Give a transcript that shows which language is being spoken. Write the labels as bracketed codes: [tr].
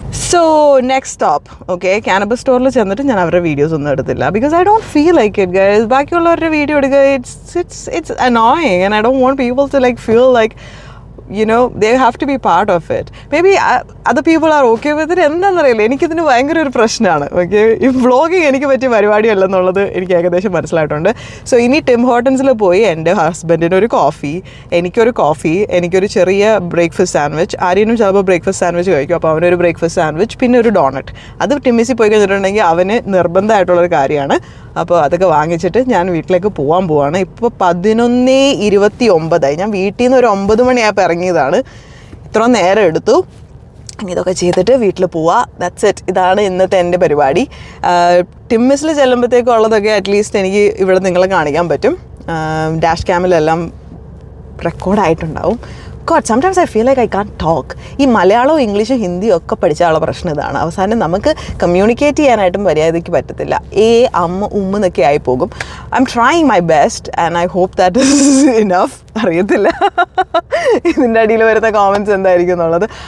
[ml] So next stop okay, കാനബസ് സ്റ്റോറിൽ ചെന്നിട്ട് ഞാൻ അവരുടെ വീഡിയോസ് ഒന്നും എടുത്തില്ല. [en] Because I don't feel like it guys. [ml] ബാക്കിയുള്ളവരുടെ വീഡിയോ എടുക്കുക, [en] It's annoying and I don't want people to like feel like you know they have to be part of it. Maybe other people are okay with it. [ml] എന്താണെന്നറിയില്ല, എനിക്കിതിന് ഭയങ്കര ഒരു പ്രശ്നമാണ്. Okay, ഈ vlogging എനിക്ക് പറ്റിയ പരിപാടിയല്ലെന്നുള്ളത് എനിക്ക് ഏകദേശം മനസ്സിലായിട്ടുണ്ട്. സോ ഇനി ടിം ഹോട്ടൻസിൽ പോയി എൻ്റെ ഹസ്ബൻഡിന് ഒരു കോഫി, എനിക്കൊരു ചെറിയ ബ്രേക്ക്ഫാസ്റ്റ് സാൻഡ്വിച്ച്, ആരെയും ചിലപ്പോൾ ബ്രേക്ക്ഫാസ്റ്റ് സാൻഡ്വിച്ച് കഴിക്കും. അപ്പോൾ അവനൊരു ബ്രേക്ക്ഫാസ്റ്റ് സാൻഡ്വിച്ച്, പിന്നെ ഒരു ഡോണറ്റ്. അത് ടിമ്മിസിൽ പോയി കഴിഞ്ഞിട്ടുണ്ടെങ്കിൽ അവന് നിർബന്ധമായിട്ടുള്ളൊരു കാര്യമാണ്. അപ്പോൾ അതൊക്കെ വാങ്ങിച്ചിട്ട് ഞാൻ വീട്ടിലേക്ക് പോവാണ്. ഇപ്പോൾ 11:29. ഞാൻ വീട്ടിൽ നിന്ന് ഒരു 9 മണിയായപ്പോൾ ഇറങ്ങിയതാണ്. ഇത്ര നേരം എടുത്തു. ഇനി ഇതൊക്കെ ചെയ്തിട്ട് വീട്ടിൽ പോവാം. [en] That's it. [ml] ഇതാണ് ഇന്നത്തെ എൻ്റെ പരിപാടി. ടിമ്മിസിൽ ചെല്ലുമ്പോഴത്തേക്കുള്ളതൊക്കെ അറ്റ്ലീസ്റ്റ് എനിക്ക് ഇവിടെ നിങ്ങളെ കാണിക്കാൻ പറ്റും. Dash ക്യാമിലെല്ലാം റെക്കോർഡായിട്ടുണ്ടാവും. [en] God, sometimes I feel like I can't talk. [ml] ഈ മലയാളവും ഇംഗ്ലീഷും ഹിന്ദിയും ഒക്കെ പഠിച്ചാലുള്ള പ്രശ്നം ഇതാണ്. അവസാനം നമുക്ക് കമ്മ്യൂണിക്കേറ്റ് ചെയ്യാനായിട്ടും മര്യാദയ്ക്ക് പറ്റത്തില്ല. എന്നൊക്കെ ആയി പോകും. [en] I'm trying my best and I hope that is enough. [ml] അറിയത്തില്ല ഇതിൻ്റെ അടിയിൽ വരുന്ന കോമൻറ്റ്സ് എന്തായിരിക്കും എന്നുള്ളത്.